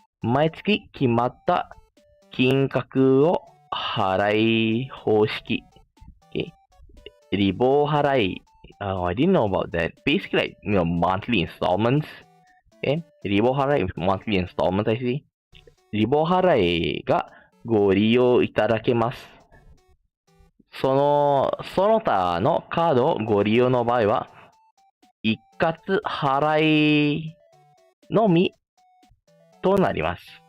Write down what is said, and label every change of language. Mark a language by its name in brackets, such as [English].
[Japanese] 毎月決まった金額を払い方式。 [English] Okay? リボ払い。I didn't know about that. Basically, like, monthly installments. Okay? リボ払い monthly installments, I see. [Japanese] リボ払いがご利用いただけます。その他のカードをご利用の場合は、一括払いのみとなります。